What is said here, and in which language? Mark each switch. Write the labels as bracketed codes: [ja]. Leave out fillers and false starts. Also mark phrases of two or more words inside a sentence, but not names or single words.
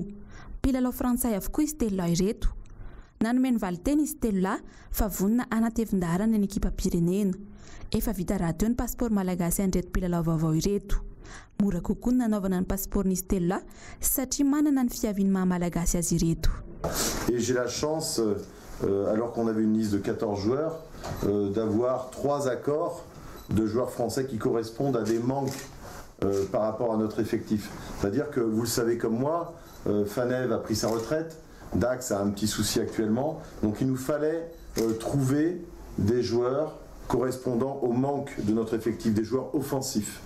[mg] Mpilalao frantsay avokoa izy telo ireto. Nanome ny valiteny izy telo lahy fa vonina anatevin-darana ny ekipa pirenena. Efa vita rahateo ny passeport malagasy an'ireto mpilalao vaovao ireto. Mora kokoa ny nanaovana ny passeport n'izy telo lahy satria manana ny fiaviany maha-malagasy azy ireto. [fr] Et j'ai la chance, alors qu'on avait une liste de 14 joueurs, d'avoir 3 accords de joueurs français qui correspondent à des manques par rapport à notre effectif. C'est-à-dire que vous le savez comme moi, Fanev a pris sa retraite, Dax a un petit souci actuellement, donc il nous fallait trouver des joueurs correspondant au manque de notre effectif, des joueurs offensifs.